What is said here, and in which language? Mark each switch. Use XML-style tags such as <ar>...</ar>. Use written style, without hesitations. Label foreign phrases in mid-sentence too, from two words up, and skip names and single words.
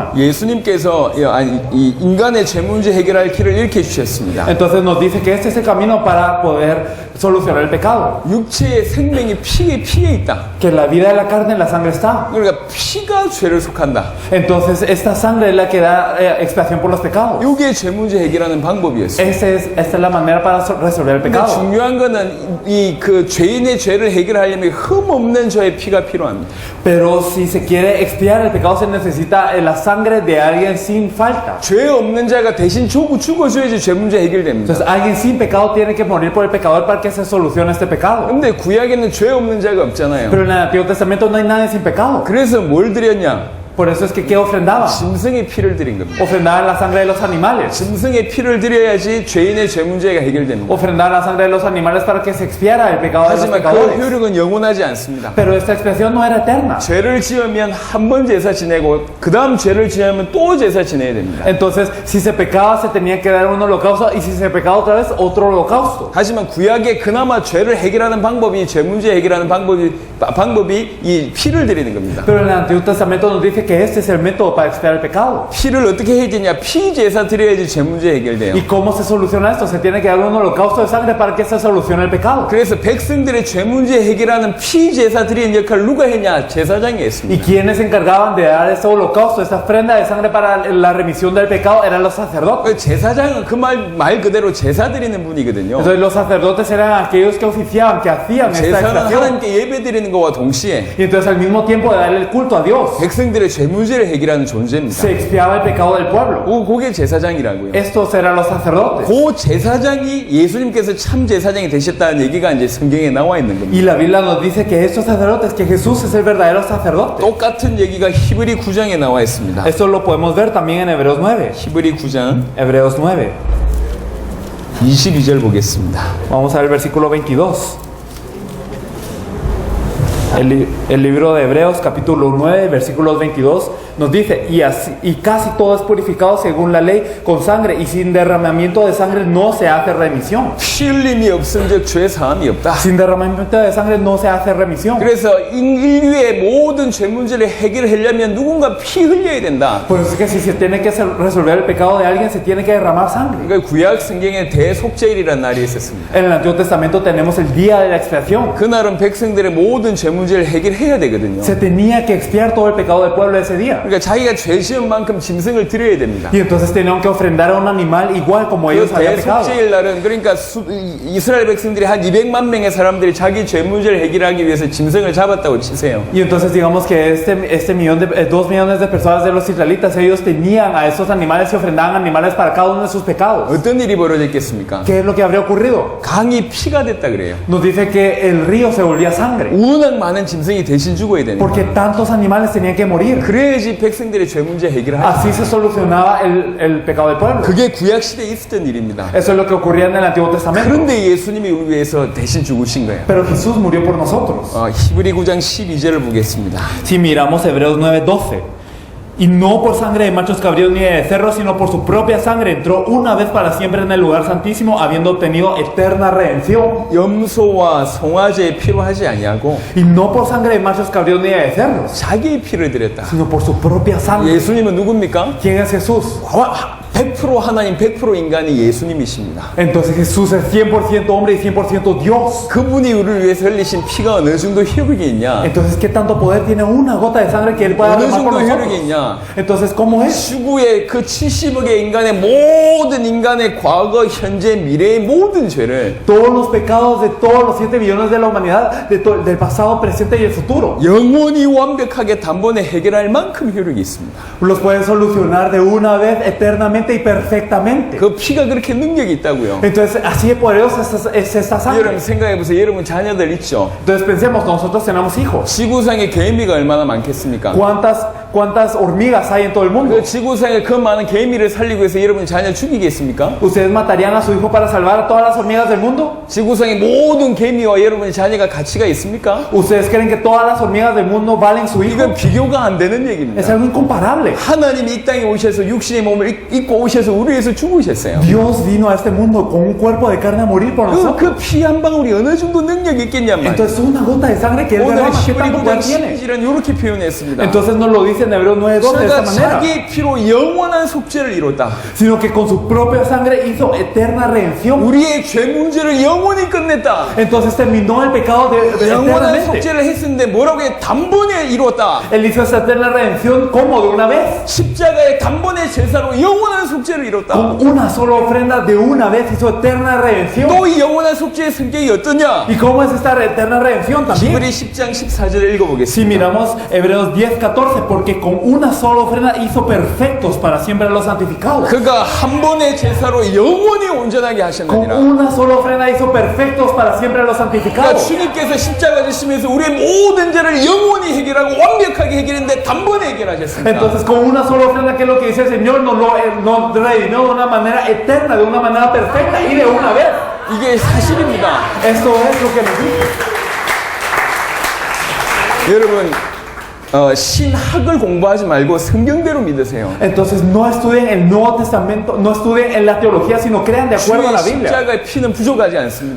<ko>예수님께서 이 인간의 죄 문제 해결할 길을 이렇게 주셨습니다.</ko> <es>Entonces nos dice que este es el camino para poder solucionar el pecado.</es> <ko>육체의 생명이 피에 있다.</ko> <es>Que la vida de la carne en la sangre está.</es> <ko>그러니까 피가 죄를 속한다.</ko> <es>Entonces esta sangre es la que da expiación por los pecados.</es> <ko>이게 죄 문제 해결하는 방법이었어요.</ko> <es>Esta es la manera para resolver el</es> <ko>근데</ko> <es>pecado.</es> <ko>중요한 거는 이 그 죄인의 죄를 해결하려면 흠 없는 저의 피가 필요합니다.</ko> <es>Pero si se quiere expiar el pecado se necesita la sangre de alguien sin falta.</es> <ko>죄 없는 자가 대신 죽어줘야지 죄 문제 해결됩니다.</ko> <es>Entonces alguien sin pecado tiene que morir por el pecador para que se solucione este pecado.</es> <ko>근데 구약에는 죄 없는 자가 없잖아요.</ko> <es>Pero en el Antiguo Testamento no hay nadie sin pecado.</es> <ko>그래서 뭘 드렸냐?</ko> <es>Por eso es que ¿qué ofrendaban?</es> <ko>짐승의 피를 드린 겁니다.</ko> <es>Ofrendaban la sangre de los animales.</es> <ko>짐승의 피를 드려야지 죄인의 죄 문제가 해결됩니다.</ko> <es>Ofrendaban la sangre de los animales para que se expiara el pecado de los</es> <ko>하지만 그</ko> <es>pecadores.</es> <ko>효력은 영원하지 않습니다.</ko> <es>Pero esta expiación no era eterna.</es> <ko>죄를 지으면 한 번 제사 지내고 그 다음 죄를 지으면 또 제사 지내야 됩니다.</ko> <es>Entonces, si se pecaba, se tenía que dar un holocausto, y si se pecaba otra vez, otro holocausto.</es> <ko>하지만 구약에 그나마 죄를 해결하는 방법이 죄 문제 해결하는 방법이 이 피를 드리는 겁니다.</ko> <es>Pero en el Antiguo Testamento nos dice que este es el método para expiar el pecado.</es> <ko>피를 어떻게 해야 되냐? 피 제사 드려야지 죄 문제 해결돼요.</ko> <es>¿Y cómo se soluciona esto? Se tiene que dar un holocausto de sangre para que se solucione el pecado.</es> <ko>그래서 백성들의 죄 문제 해결하는 피 제사 드리는 역할을 누가 했냐? 제사장이</ko> <es>¿Y</es> <ko>했습니다.</ko> <es>quiénes se encargaban de dar este holocausto, esta ofrenda de sangre para la remisión del pecado? Eran los sacerdotes.</es> <ko>제사장은 그 말 그대로 제사 드리는 분이거든요.</ko> <es>Entonces los sacerdotes eran aquellos que oficiaban, que hacían esta</es> <ko>제사는</ko> <es>expiación.</es> <ko>하나님께 예배 드리는 드리는 것과 동시에</ko> <es>Y entonces al mismo tiempo de darle el culto a Dios,</es> <ko>백성들의 죄 문제를 해결하는 존재입니다.</ko> <es>se expiaba el pecado del pueblo.</es> <ko>그게 제사장이라고요.</ko> <es>Estos eran los sacerdotes.</es> <ko>그 제사장이 예수님께서 참 제사장이 되셨다는 얘기가 이제 성경에 나와 있는 겁니다.</ko> <es>Y la Biblia nos dice que estos sacerdotes, que Jesús es el verdadero sacerdote.</es> <ko>똑같은 얘기가 히브리 9장에 나와 있습니다.</ko> <es>Esto lo podemos ver también en Hebreos 9.</es> <ko>히브리 9장</ko> <es>Hebreos 9.</es> <ko>22절 보겠습니다.</ko> <es>Vamos a ver el versículo 22. El libro de Hebreos, capítulo 9, versículos 22, nos dice, y casi todo es purificado según la ley con sangre, y sin derramamiento de sangre no se hace remisión.</es> <ko>피 흘림이 없음즉 죄 사함이 없다.</ko> <es>Sin derramamiento de sangre no se hace remisión.</es> <ko>그래서 인류의 모든 죄 문제를 해결하려면 누군가 피 흘려야 된다.</ko> <es>Por eso es que si se tiene que resolver el pecado de alguien, se tiene que derramar sangre.</es> <ko>그러니까 구약 성경에 대속죄일이라는 날이 있었습니다.</ko> <es>En el Antiguo Testamento tenemos el día de la expiación.</es> <ko>그날은 백성들의 모든 죄 문제를 해결해야 되거든요.</ko> <es>Se tenía que expiar todo el pecado del pueblo ese día.</es> <ko>그러니까 자기가 죄 지은 만큼 짐승을 드려야 됩니다.</ko> <es>Y entonces tenían que ofrendar a un animal igual como</es> <ko>그</ko> <es>ellos habían pecado.</es> <ko>대속죄일 날은 그러니까 이스라엘 백성들이 한 200만 명의 사람들이 자기 죄 문제를 해결하기 위해서 짐승을 잡았다고 치세요.</ko> <es>Y entonces digamos que este millón de 2 millones de personas de los israelitas, ellos tenían a esos animales y ofrendaban animales para cada uno de sus pecados.</es> <ko>어떤 일이 벌어졌겠습니까?</ko> <es>¿Qué es lo que habría ocurrido?</es> <ko>강이 피가 됐다 그래요.</ko> <es>Nos dice que el río se volvía sangre.</es> <ko>워낙 많은 짐승이 대신 죽어야 되는</ko> <es>Porque tantos animales tenían que morir.</es> <ko>그래야지 백성들의 죄 문제 해결하죠.</ko> <es>Así se solucionaba el pecado del pueblo.</es> <ko>그게 구약 시대에 있었던 일입니다.</ko> <es>Eso es lo que ocurría en el Antiguo Testamento.</es> <ko>그런데 예수님이 우리 위해서 대신 죽으신 거예요.</ko> <es>Pero Jesús murió por nosotros.</es> <ko>히브리 9장 12절을 보겠습니다.</ko> <es>Si miramos Hebreos 9:12, y no por sangre de machos cabríos ni de becerros, sino por su propia sangre entró una vez para siempre en el lugar santísimo, habiendo obtenido eterna redención.</es> <ko>염소와 송아지의 피로 하지 아니하고</ko> <es>Y no por sangre de machos cabríos ni de becerros,</es> <ko>자기의 피를 드렸다.</ko> <es>sino por su propia sangre.</es> <ko>예수님은 누굽니까?</ko> <es>¿Quién es Jesús?</es> <ko>100% 하나님 100% 인간이 예수님이십니다.</ko> <es>Entonces Jesús es 100% hombre y 100% Dios.</es> <ko>그분이 우리를 위해서 흘리신 피가 어느 정도 효력이 있냐?</ko> <es>Entonces, ¿qué tanto poder tiene una gota de sangre que Él pueda</es> <ko>어느</ko> <es>derramar por</es> <ko>정도 효력이</ko> <es>nosotros?</es> <ko>있냐?</ko> <es>Entonces, ¿cómo es?</es> <ko>지구의 그 70억의 인간의 모든 인간의 과거, 현재, 미래의 모든 죄를</ko> <es>Todos los pecados de todos los 7 billones de la humanidad, del pasado, presente y el futuro,</es> <ko>영원히 완벽하게 단번에 해결할 만큼 효력이 있습니다.</ko> <es>los puede solucionar de una vez, eternamente y perfectamente.</es> <ko>그 피가 그렇게 능력이 있다고요.</ko> <es>Entonces, así de poderosa es esta sangre.</es> <ko>여러분 생각해 보세요. 여러분 자녀들 있죠?</ko> <es>Entonces, pensemos, nosotros tenemos hijos.</es> <ko>지구상에 개미가 얼마나 많겠습니까?</ko> <es>¿Cuántas hormigas hay en todo el mundo?</es> <ko>그 지구상에 그 많은 개미를 살리기 위해서 여러분 자녀 죽이겠습니까?</ko> <es>¿Ustedes matarían a su hijo para salvar a todas las hormigas del mundo?</es> <ko>지구상의 모든 개미와 여러분의 자녀가 가치가 있습니까?</ko> <es>¿Ustedes creen que todas las hormigas del mundo valen su hijo?</es> <ko>이건 비교가 안 되는</ko> <es>Es</es> <ko>얘기입니다.</ko> <es>algo incomparable.</es> <ko>하나님이 이 땅에 오셔서 육신의 몸을 입고 오셔서 우리 위해서 죽으셨어요.</ko> <es>Dios vino a este mundo con un cuerpo de carne a morir por nosotros.</es> <ko>그 피 한 방울이 어느 정도 능력이 있겠냔 말이에요.</ko> <es>Entonces una gota de sangre que Él</es> <ko>오늘</ko> <es>derrama, ¿qué</es> <ko>히브리</ko> <es>tanto</es> <ko>9장</ko> <es>poder tiene?</es> <ko>12절은 이렇게 표현했습니다.</ko> <es>Entonces nos lo dice en Hebreos 9:12 de</es> <ko>그러니까</ko> <es>esta manera.</es> <ko>자기의 피로 영원한 속죄를 이뤘다.</ko> <es>Sino que con su propia sangre hizo eterna redención.</es> <ko>우리의 죄 문제를 영원히 끝냈다.</ko> <es>Entonces terminó el pecado</es> <ko>영원한</ko> <es>eternamente.</es> <ko>속죄를 했었는데 뭐라고 해? 단번에 이뤘다.</ko> <es>Él hizo esta eterna redención como de una vez.</es> <ko>십자가의 단번에 제사로 영원한 속죄를 이뤘다.</ko> <es>Con una sola ofrenda de una vez hizo eterna redención.</es> <ko>또 이 영원한 속죄의 성격이 어떠냐?</ko> <es>¿Y cómo es esta eterna redención también?</es> <ko>히브리 10장 14절을</ko> <es>Si</es> <ko>읽어보겠습니다.</ko> <es>miramos Hebreos 10:14, porque con una sola ofrenda hizo perfectos para siempre a los santificados.</es> <ko>그가 한 번의 제사로 영원히 온전하게</ko> <es>Con</es> <ko>하셨느니라.</ko> <es>una sola ofrenda hizo perfectos para siempre a los</es> <ko>그러니까</ko> <es>santificados.</es> <ko>주님께서 십자가 지시면서 우리의 모든 죄를 영원히 해결하고 완벽하게 해결했는데 단번에 해결하셨습니다.</ko> <es>Entonces, con una sola ofrenda, ¿qué es lo que dice el Señor? Nos redimió de una manera eterna, de una manera perfecta y de una vez.</es> <ko>이게 사실입니다.</ko> <es>Esto es lo que nos dice.</es> <ko>여러분 신학을 공부하지 말고 성경대로 믿으세요.</ko> <es>Entonces, no estudien el Nuevo Testamento, no estudien en la teología, sino crean de acuerdo a la</es> <ko>주의</ko> <es>Biblia.</es> <ko>십자가의 피는 부족하지 않습니다.</ko>